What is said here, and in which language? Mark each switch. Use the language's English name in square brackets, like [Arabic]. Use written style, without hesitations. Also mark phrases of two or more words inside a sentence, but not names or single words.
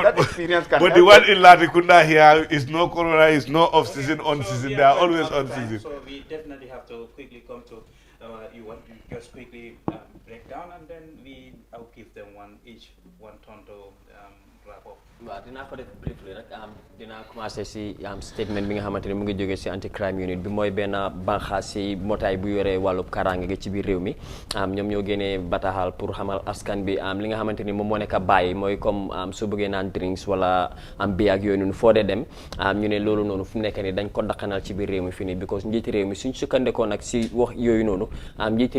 [English] that experience can but help the one them. in Latrikunda here is no corona, is no off-season, on-season. They are always on-season. So we definitely have to quickly come to, you want to just quickly break down, and then I'll give them one turn to wrap up. [Wolof] waaw dinaa ko def briefly rek dinaa commencé si statement bi nga xamante ne mu ngi jógee si [English] anti crime unit [Wolof] bi mooy benn banxaas si mbootaay bu yoree wàllub kaaraange gi ci biir réew mi ñoom ñoo génnee bataaxal pour xamal askan bi li nga xamante ni moom moo nekk bàyyi mooy comme su bëggee naan drinks wala bi ak yooyu noonu foo dee dem ñu ne loolu noonu fu mu nekk ni dañ ko dakkanal ci biir réew mi fii nii because njiiti réew mi suñ sukkandekoo nag si wax yooyu noonu njiiti